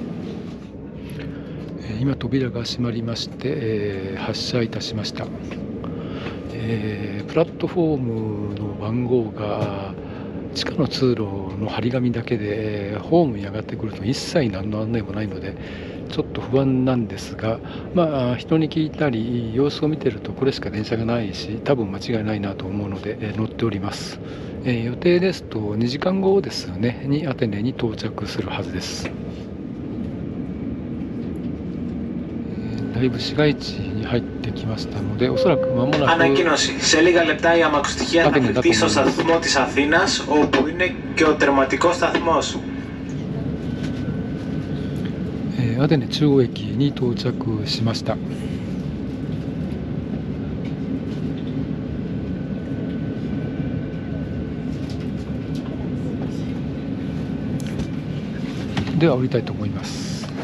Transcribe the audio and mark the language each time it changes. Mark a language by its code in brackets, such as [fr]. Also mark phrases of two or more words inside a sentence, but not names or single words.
[ja] 今扉が閉まりまして、発車いたしました。プラットフォームの番号が地下の通路の張り紙だけで、ホームに上がってくると一切何の案内もないのでちょっと不安なんですが、人に聞いたり様子を見てるとこれしか電車がないし、多分間違いないなと思うので、乗っております。予定ですと2時間後ですねにアテネに到着するはずです。だいぶ市街地に入ってきましたので、おそらく間もなく [el] Ανακοίνωση. Σε λίγα λεπτά η αμαξοστοιχεία θα κρυφτεί στο σταθμό της Αθήνας, όπου είναι και ο τερματικός σταθμός. [ja] アテネ中央駅に到着しました。では降りたいと思います。